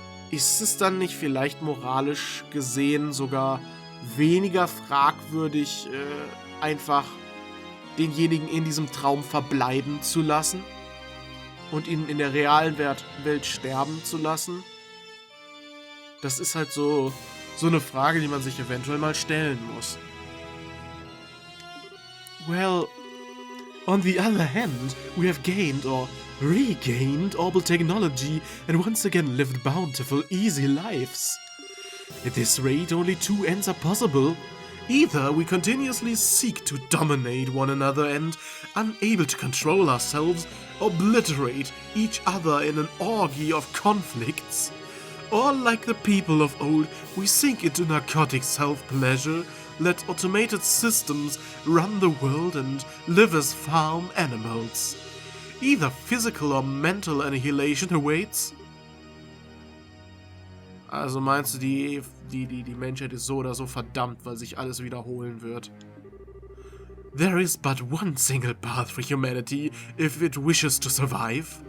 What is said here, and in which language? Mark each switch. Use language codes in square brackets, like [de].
[de] Ist es dann nicht vielleicht moralisch gesehen sogar weniger fragwürdig, einfach denjenigen in diesem Traum verbleiben zu lassen und ihn in der realen Welt sterben zu lassen? Das ist halt so eine Frage, die man sich eventuell mal stellen muss. [en] Well, on the other hand, we have gained or regained orbital technology and once again lived bountiful, easy lives. At this rate, only two ends are possible. Either we continuously seek to dominate one another and, unable to control ourselves, obliterate each other in an orgy of conflicts. Or, like the people of old, we sink into narcotic self-pleasure, let automated systems run the world and live as farm animals. Either physical or mental annihilation awaits. [de] Also meinst du, die Menschheit ist so oder so verdammt, weil sich alles wiederholen wird? [en] There is but one single path for humanity if it wishes to survive.